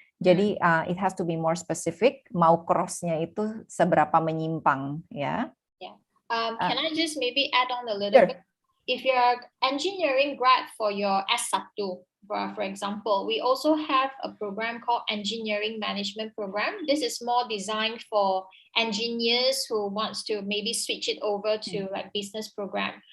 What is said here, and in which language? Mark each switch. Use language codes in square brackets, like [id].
[id] Jadi [en] it has to be more specific. [id] Mau cross-nya itu seberapa menyimpang, ya. [en] Yeah. Can I just maybe add on a little bit? If you're engineering grad for your S1, for example, we also have a program called Engineering Management Program. This is more designed for engineers who wants to maybe switch it over to like business program.